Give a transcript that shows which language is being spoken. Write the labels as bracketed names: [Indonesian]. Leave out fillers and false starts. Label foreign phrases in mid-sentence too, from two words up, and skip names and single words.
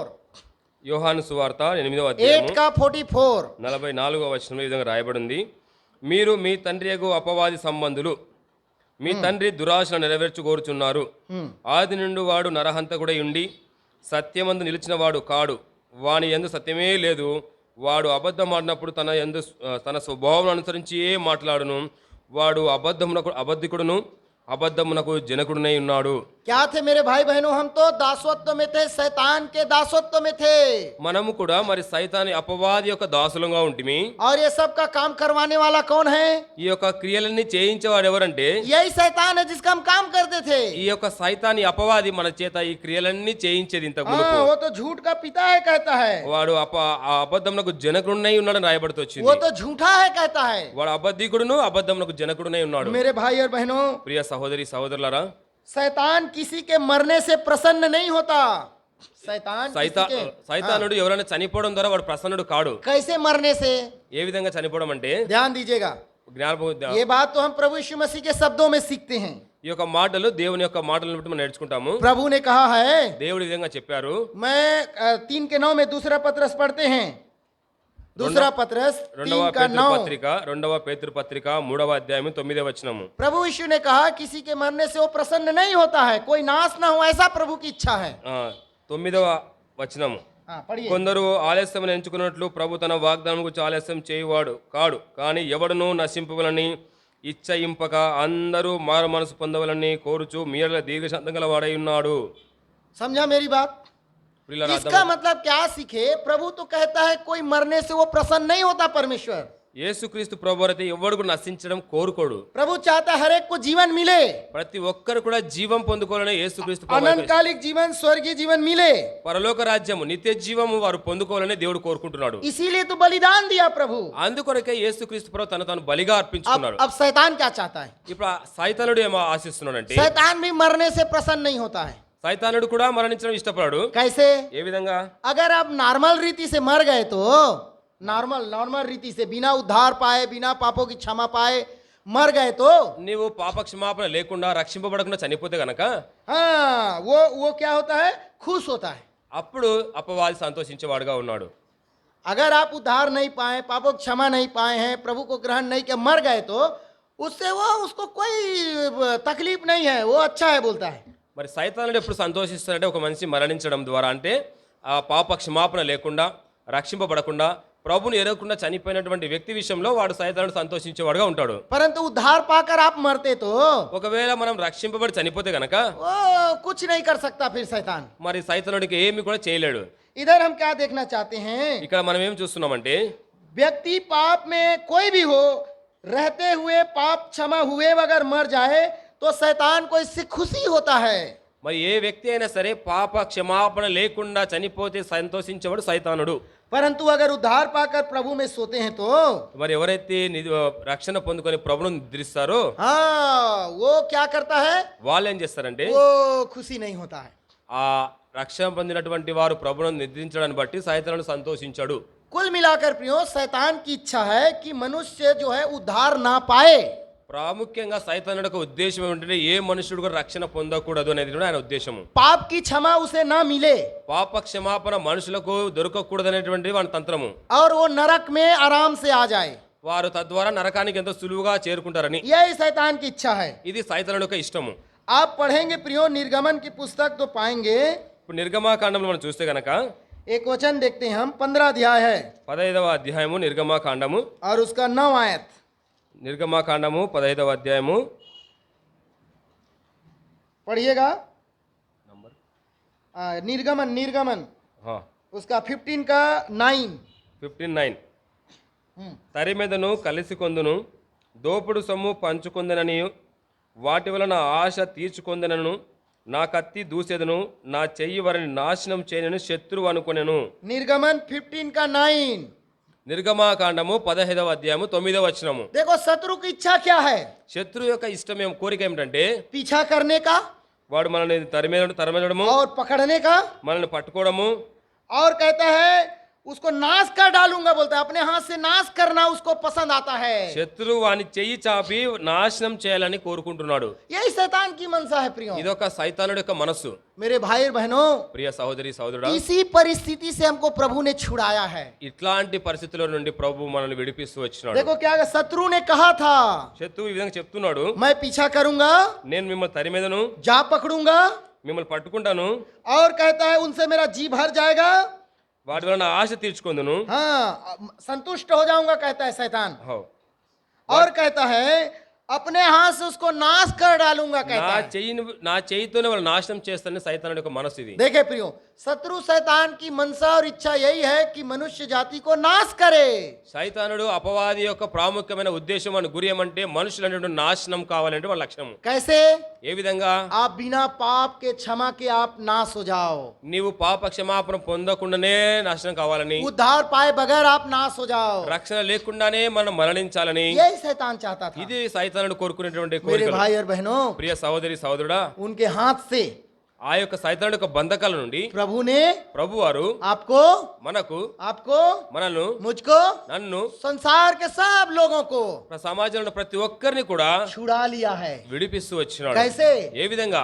[Telugu] యోహాను సువార్త 8వ 8 అధ్యాయము [Hindi] का 44। [Telugu] 44వ వచనంలో ఈ విధంగా రాయబడింది. మీరు మీ తండ్రి యగు అపవాది సంబంధులు, మీ తండ్రి దురాశను నెరవేర్చుకోరుచున్నారు. ఆది నుండి వాడు నరహంతకుడై ఉండి సత్యమందు నిలిచిన వాడు కాడు, వాని యందు సత్యమే లేదు. వాడు అబద్ధం ఆడినప్పుడు తన స్వభావం అనుసరించి మాట్లాడును. వాడు అబద్ధికుడును అబద్ధమునకు జనకుడునై ఉన్నాడు. [Hindi] क्या थे मेरे भाई बहनों? हम तो दासत्व में थे, शैतान के दासत्व में थे, [Telugu] మనము కూడా మరి సైతాని అపవాది యొక్క దాసులంగా ఉంటిమి. [Hindi] और ये सब का काम करवाने वाला कौन है? [Telugu] ఈ యొక్క క్రియలన్నీ చేయించేవాడు ఎవరంటే [Hindi] यही शैतान है जिसका हम काम करते थे। [Telugu] ఈ యొక్క సైతాని అపవాది మన చేత ఈ క్రియలన్నీ చేయించేది. ఇంతకు [Hindi] हाँ, [Telugu] మునుపు [Hindi] वो तो झूठ का पिता है कहता है, [Telugu] వాడు ఆ అబద్ధమునకు జనకుడునై ఉన్నాడని రాయబడుతూ వచ్చింది. [Hindi] वो तो झूठा है कहता है। [Telugu] వాడు అబద్ధికుడును అబద్ధమునకు జనకుడునై ఉన్నాడు. [Hindi] मेरे भाई और बहनों, [Telugu] ప్రియ సహోదరి సహోదరులారా, [Hindi] शैतान किसी के मरने से प्रसन्न नहीं होता। शैतान किसी के [Telugu] సైతానుడు ఎవరైనా చనిపోవడం ద్వారా వాడు ప్రసన్నుడు కాడు. [Hindi] कैसे मरने से? [Telugu] ఏ విధంగా చనిపోవడం అంటే [Hindi] ध्यान दीजिएगा, ये बात तो हम प्रभु यीशु मसीह के शब्दों में सीखते हैं। [Telugu] ఈ యొక్క మాటలు దేవుని యొక్క మాటలను బట్టి మనం నేర్చుకుంటాము. [Hindi] प्रभु ने कहा है, [Telugu] దేవుడు ఈ విధంగా చెప్పారు. [Hindi] मैं 3:9 में दूसरा पत्रस पढ़ते हैं, दूसरा पत्रस [Telugu] 2వ 3:9। పత్రిక 2వ పేతురు పత్రిక 3వ అధ్యాయం 9వ వచనము. [Hindi] प्रभु यीशु ने कहा किसी के मरने से वो प्रसन्न नहीं होता है, कोई नाश ना हो, ऐसा प्रभु की इच्छा है। [Telugu] 9వ వచనము. [Hindi] हाँ, पढ़िए। [Telugu] కొందరు ఆలస్యమును ఎంచుకున్నట్లు ప్రభు తన వాగ్దానం గురించి ఆలస్యం చేయువాడు కాడు, కానీ ఎవడును నశింపవలని ఇచ్చయింపక అందరూ మారు మనసు పొందవలని కోరుచు మీరల దీర్ఘశాంతం గల వాడై ఉన్నాడు. [Hindi] समझा मेरी बात? [Telugu] ప్రియులారా, [Hindi] इसका मतलब क्या सीखे? प्रभु तो कहता है कोई मरने से वो प्रसन्न नहीं होता परमेश्वर। [Telugu] యేసుక్రీస్తు ప్రభువారు అయితే ఎవడు కూడా నశించడం కోరుకోడు. [Hindi] प्रभु चाहता है हर एक को जीवन मिले, [Telugu] ప్రతి ఒక్కరు కూడా జీవం పొందుకోవాలని యేసుక్రీస్తు ప్రభువారు [Hindi] अनंतकालिक जीवन, स्वर्गीय जीवन मिले। [Telugu] పరలోక రాజ్యము నిత్య జీవము వారు పొందుకోవాలని దేవుడు కోరుకుంటున్నాడు. [Hindi] इसीलिए तो बलिदान दिया प्रभु। [Telugu] అందుకొరకే యేసుక్రీస్తు ప్రభు తను తాను బలిగా అర్పించుకున్నాడు. [Hindi] अब शैतान क्या चाहता है? [Telugu] ఇప్పుడు ఆ సైతానుడు ఏమో ఆశిస్తున్నాడంటే [Hindi] शैतान भी मरने से प्रसन्न नहीं होता है। [Telugu] సైతానుడు కూడా మరణించడం ఇష్టపడాడు. [Hindi] कैसे? [Telugu] ఏ విధంగా? [Hindi] अगर आप नॉर्मल रीति से मर गए तो नॉर्मल रीति से बिना उद्धार पाए, बिना पापों की क्षमा पाए मर गए तो [Telugu] నీవు పాప క్షమాపణ లేకుండా రక్షింపబడకుండా చనిపోతే గనక [Hindi] हाँ वो क्या होता है? खुश होता है। [Telugu] అప్పుడు అపవాది సంతోషించేవాడుగా ఉన్నాడు. [Hindi] अगर आप उद्धार नहीं पाए, पापों की क्षमा नहीं पाए हैं, प्रभु को ग्रहण नहीं किया, मर गए तो उससे उसको कोई तकलीफ नहीं है, वो अच्छा है बोलता है। [Telugu] మరి సైతానుడు ఎప్పుడు సంతోషిస్తాడంటే ఒక మనిషి మరణించడం ద్వారా, అంటే ఆ పాప క్షమాపణ లేకుండా రక్షింపబడకుండా ప్రభుని ఎరగకుండా చనిపోయినటువంటి వ్యక్తి విషయంలో వాడు సైతానుడు సంతోషించేవాడుగా ఉంటాడు. [Hindi] परंतु उद्धार पाकर आप मरते तो [Telugu] ఒకవేళ మనం రక్షింపబడి చనిపోతే గనక [Hindi] वो कुछ नहीं कर सकता फिर शैतान। [Telugu] మరి సైతానుడికి ఏమి కూడా చేయలేడు. [Hindi] इधर हम क्या देखना चाहते हैं? [Telugu] ఇక్కడ మనం ఏం చూస్తున్నామంటే [Hindi] व्यक्ति पाप में कोई भी हो, रहते हुए पाप क्षमा हुए अगर मर जाए तो शैतान को इससे खुशी होता है। [Telugu] మరి ఏ వ్యక్తి అయినా సరే పాప క్షమాపణ లేకుండా చనిపోతే సంతోషించేవాడు సైతానుడు. [Hindi] परंतु अगर उद्धार पाकर प्रभु में सोते हैं तो [Telugu] మరి ఎవరైతే రక్షణ పొందుకొని ప్రభువును నిద్రిస్తారో [Hindi] हाँ वो क्या करता है? [Telugu] వాళ్ళు ఏం చేస్తారంటే [Hindi] वो खुशी नहीं होता है। [Telugu] ఆ రక్షణ పొందినటువంటి వారు ప్రభువును నిద్రించడాన్ని బట్టి సైతానుడు సంతోషించాడు. [Hindi] कुल मिलाकर प्रियो, शैतान की इच्छा है कि मनुष्य जो है उद्धार ना पाए। [Telugu] ప్రాముఖ్యంగా సైతానుడి యొక్క ఉద్దేశం ఏమిటంటే ఏ మనుషుడు కూడా రక్షణ పొందకూడదు అనేది కూడా ఆయన ఉద్దేశము. [Hindi] पाप की क्षमा उसे ना मिले [Telugu] పాప క్షమాపణ మనుషులకు దొరకకూడదు అనేటువంటి వాని తంత్రము. [Hindi] और वो नरक में आराम से आ जाए, [Telugu] వారు తద్వారా నరకానికి ఎంతో సులువుగా చేరుకుంటారని [Hindi] यही शैतान की इच्छा है। [Telugu] ఇది సైతానుడి యొక్క ఇష్టము. [Hindi] आप पढ़ेंगे प्रियो निर्गमन की पुस्तक तो पाएंगे, [Telugu] ఇప్పుడు నిర్గమాకాండంలో మనం చూస్తే గనక [Hindi] एक वचन देखते हैं हम, 15 अध्याय है [Telugu] 15వ అధ్యాయము నిర్గమాకాండము. [Hindi] और उसका 9 आयत। [Telugu] నిర్గమాకాండము 15వ అధ్యాయము [Hindi] पढ़िएगा। निर्गमन उसका 15 का 9। [Telugu] 15:9 తరి మీదను కలిసి కొందును, దోపుడు సొమ్ము పంచుకొందనని, వాటి వలన ఆశ తీర్చుకొందనను, నా కత్తి దూసేదను, నా చెయ్యి వారిని నాశనం చేయనని శత్రువు అనుకొనెను. [Hindi] निर्गमन 15 का 9। [Telugu] నిర్గమాకాండము 15వ అధ్యాయము 9వ వచనము. [Hindi] देखो शत्रु की इच्छा क्या है? [Telugu] శత్రువు యొక్క ఇష్టం కోరిక ఏమిటంటే [Hindi] पीछा करने का [Telugu] వాడు మనల్ని తరిమేయడము, [Hindi] और पकड़ने का, [Telugu] మనల్ని పట్టుకోవడము, [Hindi] और कहता है उसको नाश कर डालूंगा, बोलता है अपने हाथ से नाश करना उसको पसंद आता है। [Telugu] శత్రువు వాని చెయ్యి చాపి నాశనం చేయాలని కోరుకుంటున్నాడు. [Hindi] यही शैतान की मनसा है प्रियो। [Telugu] ఇదొక సైతానుడి యొక్క మనస్సు. [Hindi] मेरे भाई और बहनों, [Telugu] ప్రియ సహోదరి సహోదరుడా, [Hindi] इसी परिस्थिति से हमको प्रभु ने छुड़ाया है। [Telugu] ఇట్లాంటి పరిస్థితుల నుండి ప్రభు మనల్ని విడిపిస్తూ వచ్చినాడు. [Hindi] देखो क्या शत्रु ने कहा था, [Telugu] శత్రువు ఈ విధంగా చెప్తున్నాడు, [Hindi] मैं पीछा करूंगा, [Telugu] నేను మిమ్మల్ని తరిమేదను, [Hindi] जा పकड़ूंगा, [Telugu] మిమ్మల్ని పట్టుకుంటాను, [Hindi] और कहता है उनसे मेरा जी भर जाएगा, [Telugu] వాటి వలన ఆశ తీర్చుకుందును. [Hindi] हाँ संतुष्ट हो जाऊंगा कहता है शैतान, [Telugu] హో. [Hindi] और कहता है अपने हाथ से उसको नाश कर डालूंगा कहता है। [Telugu] నా చెయ్యితోనే వాళ్ళు నాశనం చేస్తానని సైతానుడి యొక్క మనస్సు ఇది. [Hindi] देखे प्रियो, शत्रु शैतान की मनसा और इच्छा यही है कि मनुष्य जाति को नाश करे। [Telugu] సైతానుడు అపవాది యొక్క ప్రాముఖ్యమైన ఉద్దేశం అని గురి ఏమంటే మనుషులు నాశనం కావాలంటే వాళ్ళ లక్ష్యం. [Hindi] कैसे? [Telugu] ఏ విధంగా? [Hindi] आप बिना पाप के क्षमा के आप नाश हो जाओ, [Telugu] నీవు పాప క్షమాపణ పొందకుండానే నాశనం కావాలని, [Hindi] उद्धार पाए बगैर आप नाश हो जाओ, [Telugu] రక్షణ లేకుండానే మనం మరణించాలని [Hindi] यही शैतान चाहता था। [Telugu] ఇది సైతానుడు కోరుకునేటువంటి [Hindi] मेरे [Telugu] కోరిక. [Hindi] भाई और बहनों, [Telugu] ప్రియ సహోదరి సహోదరుడా, [Hindi] उनके हाथ से [Telugu] ఆ యొక్క సైతానుడి యొక్క బంధకాల నుండి [Hindi] प्रभु ने [Telugu] ప్రభువారు [Hindi] आपको, [Telugu] మనకు మనల్ని [Hindi] मुझको, [Telugu] నన్ను [Hindi] संसार के सब लोगों को [Telugu] సమాజంలో ప్రతి ఒక్కరిని కూడా [Hindi] छुड़ा लिया है। [Telugu] విడిపిస్తూ వచ్చినాడు. [Hindi] कैसे? [Telugu] ఏ విధంగా?